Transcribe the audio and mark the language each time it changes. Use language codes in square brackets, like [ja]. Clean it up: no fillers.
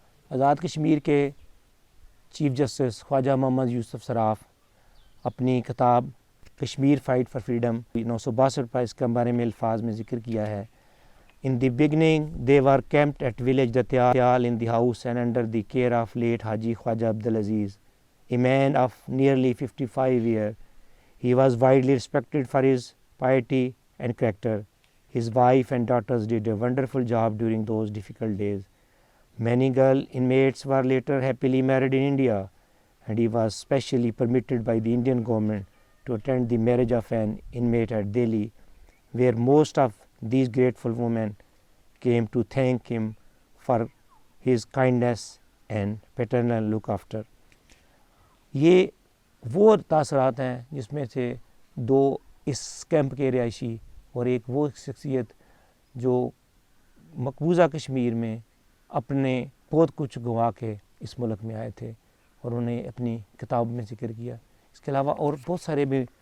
[ur] آزاد کشمیر کے chief justice خواجہ محمد یوسف سراف اپنی کتاب کشمیر فائٹ فار فریڈم 962 پر اس کے بارے میں الفاظ میں ذکر کیا ہے۔ [en] In the beginning they were camped at village Datyal in the house and under the care of late Haji Khwaja Abdulaziz, a man of nearly 55 years. He was widely respected for his piety and character. His wife and daughters did a wonderful job during those difficult days. Many girl inmates were later happily married in India, and he was specially permitted by the Indian government to attend the marriage of an inmate at Delhi, where most of these grateful women came to thank him for his kindness and paternal look after. [ur] یہ وہ تاثرات ہیں جس میں سے 2 اس camp کے رہائشی اور ایک وہ شخصیت جو مقبوضہ کشمیر میں اپنے بہت کچھ گنوا کے اس ملک میں آئے تھے، اور انہیں اپنی کتاب میں ذکر کیا۔ اس کے علاوہ اور بہت سارے بھی